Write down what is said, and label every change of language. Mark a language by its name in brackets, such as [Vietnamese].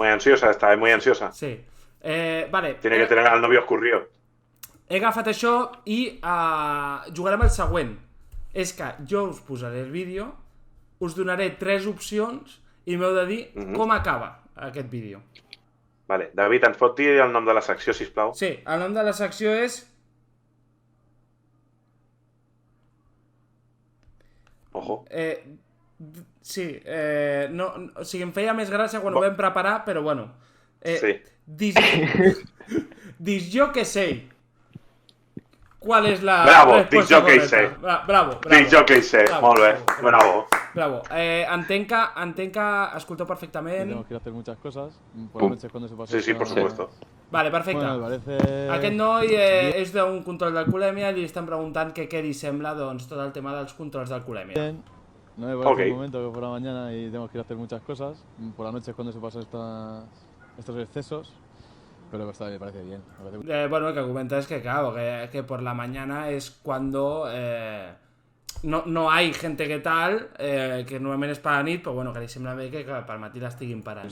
[Spanish] Muy ansiosa, está muy ansiosa. Sí. Vale. Tiene que tener al novio escurrido. [Catalan] He agafat això i jugarem el següent. És que jo us posaré el vídeo, us donaré 3 opcions i m'heu de dir com acaba aquest vídeo. Vale. David, ens pot dir el nom de la secció, sisplau? Sí, el nom de la secció és... Ojo. Sí, no, o sigui, em feia més gràcia quan ho vam preparar, però bueno. Sí. [Spanish] Dis yo que sé. ¿Cuál es la respuesta correcta? Bravo. [Catalan] Dis yo que sé, molt bé, bravo. Entenc que escolteu perfectament. [Spanish] Tenemos que ir a hacer muchas cosas. Por la noche cuando se pasa. Sí, por supuesto. [Catalan] Vale, perfecte. [Spanish] Bueno, me parece... [Catalan] Aquest noi és d'un control d'alcoholèmia i li estan preguntant què li sembla doncs, tot el tema dels controls d'alcoholèmia. [Spanish] No me parece un momento que por la mañana y tenemos que ir a hacer muchas cosas. Por la noche es cuando se pasan estos excesos. Pero me parece bien. Bueno, el que comenta es que, claro, que por la mañana es cuando no hay gente que tal, [Catalan] que normalment és per la nit, però bueno, que li sembla bé que per matí l'estiguin parant.